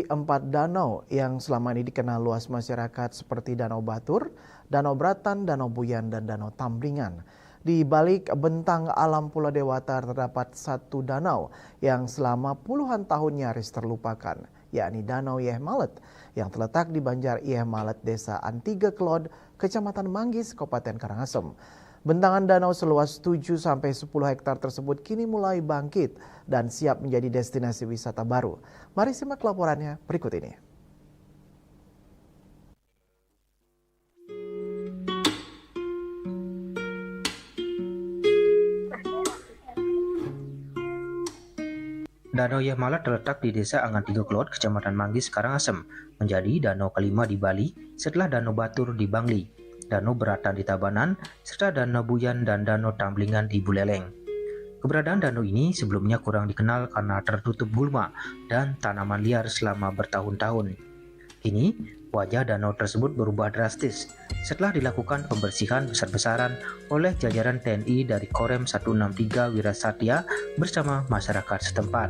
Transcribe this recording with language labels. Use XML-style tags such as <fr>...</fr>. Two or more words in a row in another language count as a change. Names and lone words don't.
<id>4 danau yang selama ini dikenal luas masyarakat seperti Danau Batur, Danau Bratan, Danau Buyan, dan Danau Tambringan. Di balik bentang alam Pulau Dewata terdapat 1 danau yang selama puluhan tahun nyaris terlupakan, yakni Danau Yeh Malet yang terletak di Banjar Yeh Malet, Desa Antiga Klod, Kecamatan Manggis, Kabupaten Karangasem. Bentangan danau seluas 7-10 hektar tersebut kini mulai bangkit dan siap menjadi destinasi wisata baru. Mari simak laporannya berikut ini. Danau Yeh Malet terletak di Desa Angantiga Klod, Kecamatan Manggis, Karangasem, menjadi danau kelima di Bali setelah Danau Batur di Bangli, Danau Bratan di Tabanan, serta Danau Buyan dan Danau Tamblingan di Buleleng. Keberadaan danau ini sebelumnya kurang dikenal karena tertutup gulma dan tanaman liar selama bertahun-tahun. Kini, wajah danau tersebut berubah drastis setelah dilakukan pembersihan besar-besaran oleh jajaran TNI dari Korem 163 Wirasatya bersama masyarakat setempat.</id>